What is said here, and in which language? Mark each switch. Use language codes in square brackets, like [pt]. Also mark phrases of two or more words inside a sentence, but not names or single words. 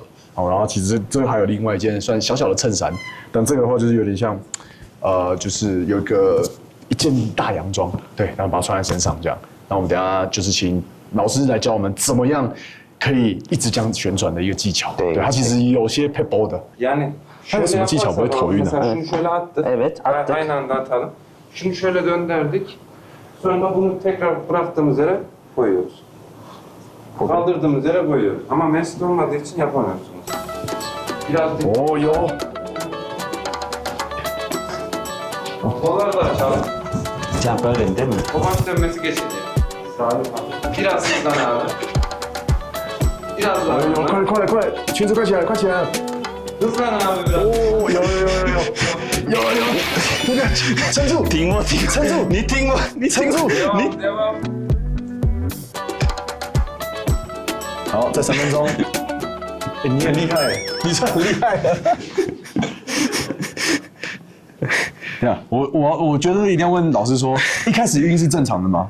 [zh] 然后其实这个还有另外一件算小小的衬衫，但这个的话就是有点像，就是有一件大洋装，对，然后把它穿在身上这样。那我们等一下就是请老师来教我们怎么样可以一直这样旋转的一个技巧。对，它其实有些 pebble 的。它有什么技巧不会头晕的？ [tr] Evet, attık. Aynı anda atalım. Şunu şöyle döndürdük. Sonra bunu tekrar bıraktığımız yere koyuyoruz. Kaldırdığımız yere koyuyoruz. Ama mesit olmadığı için yapamıyorsunuz. Biraz Oh yo. kolları da açalım. Can böyle değil mi? Kovaç dönmesi geçecek. Biraz hızlan abi. Biraz daha hızlan. [zh] 快，裙子快起来，快起来！ [tr] Hızlan abi biraz. [zh] 哦，有，这个撑住，听我，撑住，你听我，你撑住， [tr] Devam, devam. [zh] 好，再3分钟。你很厉害，你算很厉害的。对啊，我觉得一定要问老师说，一开始晕是正常的吗？